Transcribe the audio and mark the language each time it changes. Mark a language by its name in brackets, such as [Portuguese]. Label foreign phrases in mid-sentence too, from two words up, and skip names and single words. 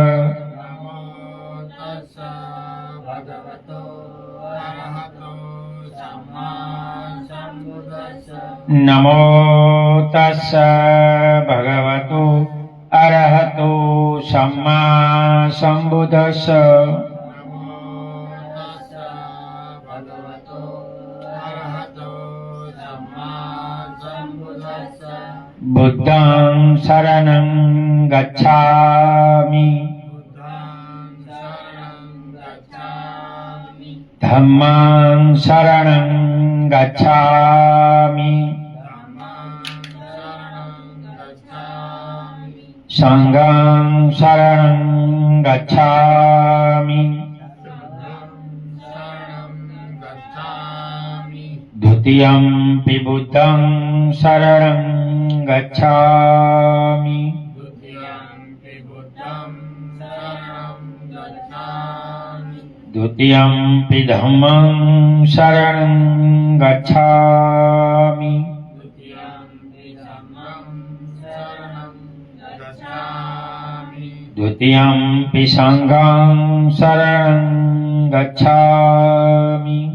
[Pali] નમો તસ્સ ભગવતો અરહતો સમ્મા સંબુદ્ધસ્સ. બુદ્ધં શરણં ગચ્છામિ ધમ્મં શરણં ગચ્છામિ સંઘં શરણં ગચ્છામિ. દ્વિતીયમ્પિ બુદ્ધં શરણં ગચ્છામિ. द्वितीयम्पि धम्मं शरणं गच्छामि। द्वितीयम्पि संघं शरणं गच्छामि।